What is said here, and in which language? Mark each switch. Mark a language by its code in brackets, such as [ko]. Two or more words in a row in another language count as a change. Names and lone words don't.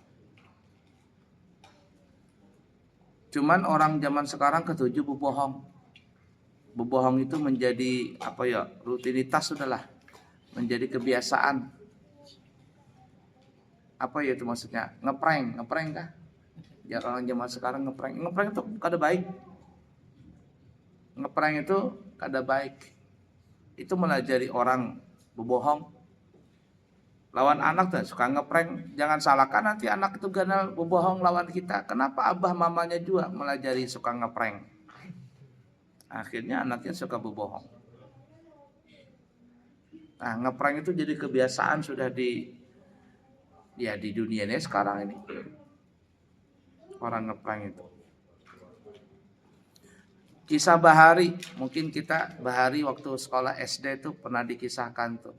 [id] Cuman orang zaman sekarang ketujuh berbohong. Berbohong itu menjadi rutinitas sudahlah, menjadi kebiasaan. Apa ya itu maksudnya? Ngeprank kah? Ya orang zaman sekarang ngeprank itu kada baik. Ngeprank itu kada baik. Itu melajari orang berbohong. [bjn] Lawan anak tuh suka ngeprank, jangan salahkan nanti anak itu ganal berbohong lawan kita. Kenapa abah mamanya juga melajari suka ngeprank? [id] Akhirnya anaknya suka berbohong. Nah, ngeprank itu jadi kebiasaan sudah di dunia ini sekarang ini. Orang ngeprank itu. Kisah Bahari, mungkin kita Bahari waktu sekolah SD itu pernah dikisahkan tuh.